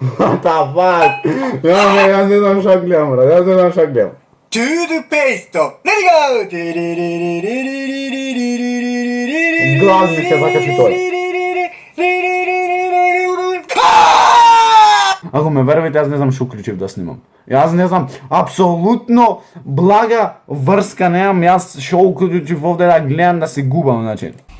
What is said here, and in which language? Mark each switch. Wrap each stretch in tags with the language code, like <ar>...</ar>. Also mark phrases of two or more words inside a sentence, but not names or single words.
<en>What the fuck?</en> <mk>Јас не знам шак гледам, брат. Јас не знам шак гледам.</mk> <en>Toothpaste. Let it go.</en> <mk>В глав ми се закачи тој. Ако ме верувате, јас не знам што уклучив да снимам. Јас не знам, апсолутно блага врска немам, јас што уклучив овде да гледам да се губам, значи.</mk>